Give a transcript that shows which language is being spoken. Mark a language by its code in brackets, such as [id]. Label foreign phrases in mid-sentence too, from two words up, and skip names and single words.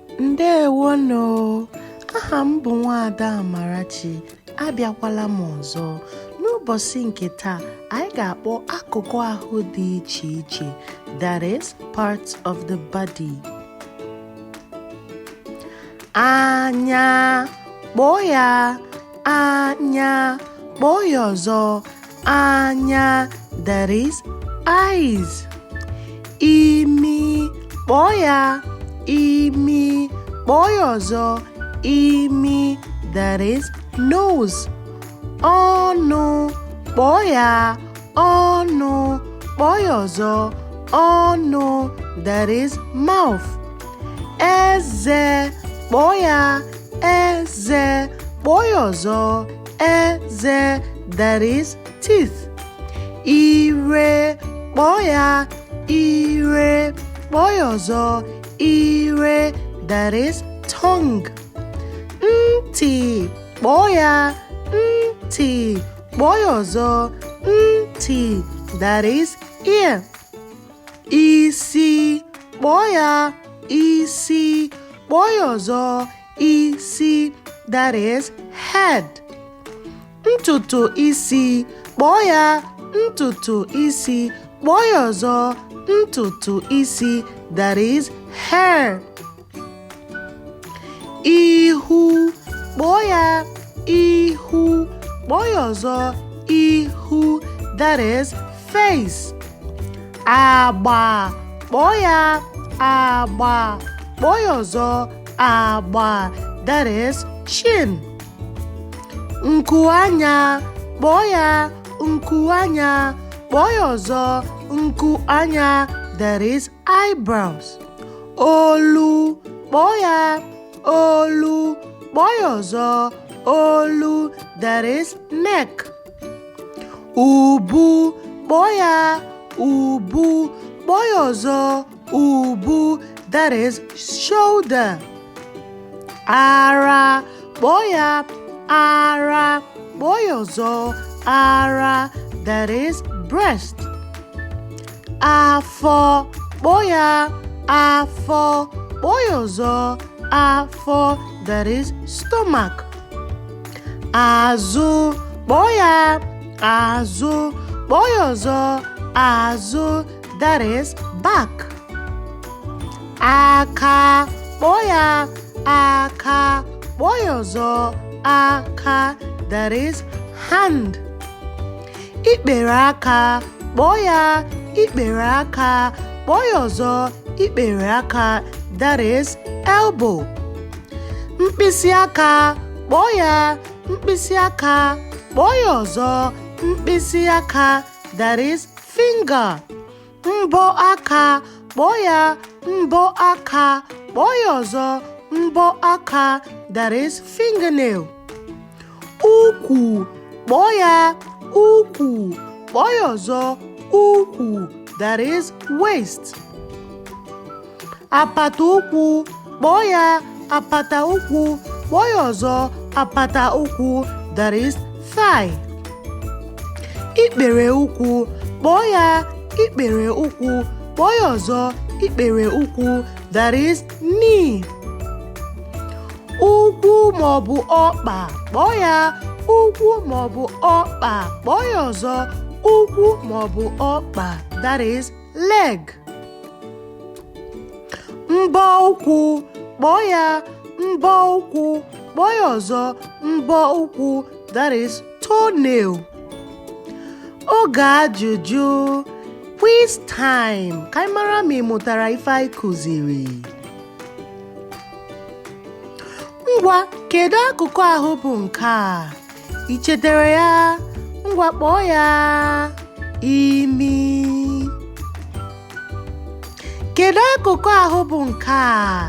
[ig] Ndeewono, aha m bụ Nwaada Amarachi, abịakwala m ọzọ. N'ụbọchị nke taa, anyị ga-akpọ akụkụ ahụ dị iche iche, [en] that is, parts of the body. [ig] Anya, kpọọ ya, anya, kpọọ ya ọzọ, anya, [en] that is, eyes. [ig] Imi, kpọọ ya, imi, kpọọ ya ọzọ, imi, [en] that is, nose. [ig] Ọnụ, kpọọ ya, ọnụ, kpọọ ya ọzọ, ọnụ, [en] that is, mouth. [ig] Eze, kpọọ ya, eze, kpọọ ya ọzọ, eze, [en] that is, teeth. [ig] Ire, kpọọ ya, ire, kpọọ ya ọzọ, ire, [en] that is, tongue. [ig] Ntị, kpọọ ya, ntị, kpọọ ya ọzọ, ntị, [en] that is, ear. [ig] Isi, kpọọ ya, isi, kpọọ ya ọzọ, isi, [en] that is, head. [ig] Ntutu isi, kpọọ ya, ntutu isi, kpọọ ya ọzọ, ntutu isi, [en] that is, hair. [ig] Ihu, kpọọ ya, ihu, kpọọ ya ọzọ, ihu, [en] that is, face. [ig] Agba, kpọọ ya, agba, kpọọ ya ọzọ, agba, [en] that is, chin. [ig] Nkuanya, kpọọ ya, nkuanya, kpọọ ya ọzọ, nkuanya, [en] that is, eyebrows. [ig] Olu, kpọọ ya, olu, kpọọ ya ọzọ, olu, [en] that is, neck. [ig] Ubu, kpọọ ya, ubu, kpọọ ya ọzọ, ubu, [en] that is, shoulder. [ig] Ara, kpọọ ya, ara, kpọọ ya ọzọ, ara, [en] that is, breast. [ig] Afọ, kpọọ ya, afọ, kpọọ ya ọzọ, afọ, [en] that is, stomach. [ig] Azụ, kpọọ ya, azụ, kpọọ ya ọzọ, azụ, [en] that is, back. [ig] Aka, kpọọ ya, aka, kpọọ ya ọzọ, aka, [en] that is, hand. [ig] Ikpere aka, kpọọ ya, ikpere aka, kpọọ ya ọzọ, ikpere aka, [en] that is, elbow. [ig] Mkpịsị aka, kpọọ ya, mkpịsị aka, kpọọ ya ọzọ, mkpịsị aka, [en] that is, finger. [ig] Mbọ aka, kpọọ ya, mbọ aka, kpọọ ya ọzọ, mbọ aka, [en] that is, fingernail. [ig] Ukwu, kpọọ ya, ukwu, kpọọ ya ọzọ, ukwu, [en] that is, waist. [ig] Apata ụkwụ, kpọọ ya, apata ụkwụ, kpọọ ya ọzọ, apata ụkwụ, [en] that is, thigh. [ig] Ikpere ụkwụ, kpọọ ya, ikpere ụkwụ, kpọọ ya ọzọ, ikpere ụkwụ, [en] that is, knee. [ig] Ụkwụ maọbụ ọkpa, kpọọ ya, ụkwụ maọbụ ọkpa, kpọọ ya ọzọ, ụkwụ maọbụ ọkpa, [en] that is, leg. [ig] Mbọ ụkwụ, kpọọ ya, mbọ ụkwụ, kpọọ ya ọzọ, mbọ ụkwụ, [en] that is, toenail. [ig] Oge ajụjụ, [en] quiz time, [ig] ka anyị mara ma ị mụtara ife anyị kụziri. Ngwa, kedu akụkụ ahụ bụ nke a? Ị chetara ya? Ngwa, kpọọ ya, imi. Kedu akụkụ ahụ bụ nke a?